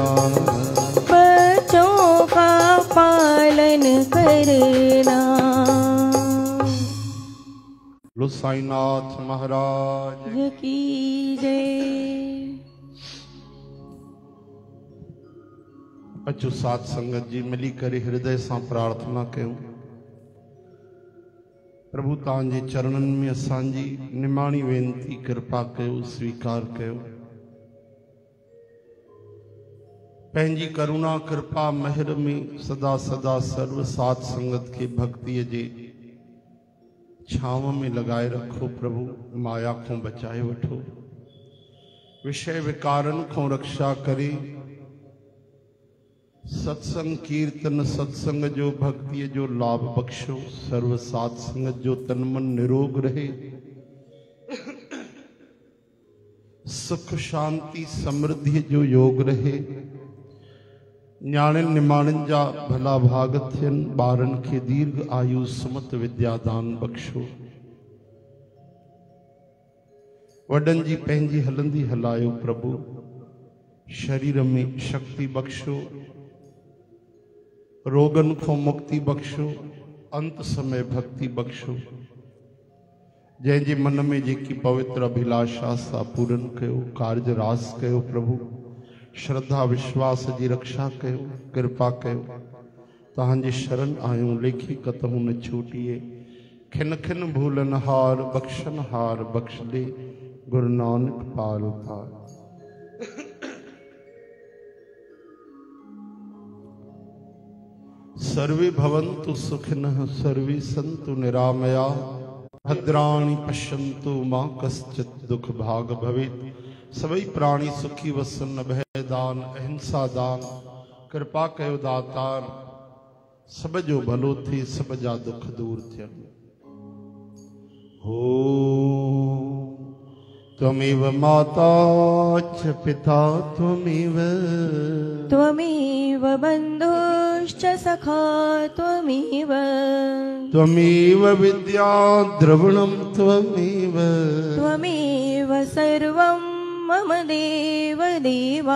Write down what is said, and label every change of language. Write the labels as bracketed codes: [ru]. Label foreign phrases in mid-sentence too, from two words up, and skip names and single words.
[hi] बच्चों का पालन करना। लो साईनाथ महाराज की जय। [sd] अचो साथ संगत जी मिली करे हृदय से प्रार्थना कयूं। प्रभु तांजे चरणन में असांजी निमाणी वेनती कृपा कयो स्वीकार कयो। पंहिंजी करुणा कृपा महर में सदा सदा सर्व साथ संगत के भक्ति जे छांव में लगाए रखो। प्रभु माया को बचाए वठो। विषय विकारन को रक्षा करे। सत्संग कीर्तन सत्संग जो भक्ति जो लाभ बख्शो। सर्व साथ संगत जो तन मन निरोग रहे। सुख शांति समृद्धि जो योग रहे। न्याणन निमाणन जा भला भाग थियन। ॿारन के दीर्घ आयु सुमत विद्यादान बख्शो। वडन जी पंहिंजी हलंदी हलायो प्रभु। शरीर में शक्ति बख्शो। रोगन को मुक्ति बख्शो। अंत समय भक्ति बख्शो। जैसे मन में जेकी पवित्र अभिलाषा सा पूरन कयो। कार्य रास कयो प्रभु। श्रद्धा विश्वास जी रक्षा कयो। कृपा कयो। तहांजे शरण आयो लेखी कतहु न छूटिए। खिन खिन भूलन हार बख्शन हार बख्श दे। गुरु नानक पार उतार। [sa] सर्वे भवन्तु सुखिनः सर्वे सन्तु निरामया। भद्राणि पश्यन्तु मां कश्चित् दुख भाग भवेत्। [sd] सभी प्राणी सुखी वसन भय दान अहिंसा दान कृपा कयो दातार सब जो भलो थी सब जा दुख दूर थियनि। [sa] हो त्वमेव माता च पिता त्वमेव बन्धुश्च सखा त्वमेव विद्या द्रविणं त्वमेव सर्वं मम देव देवा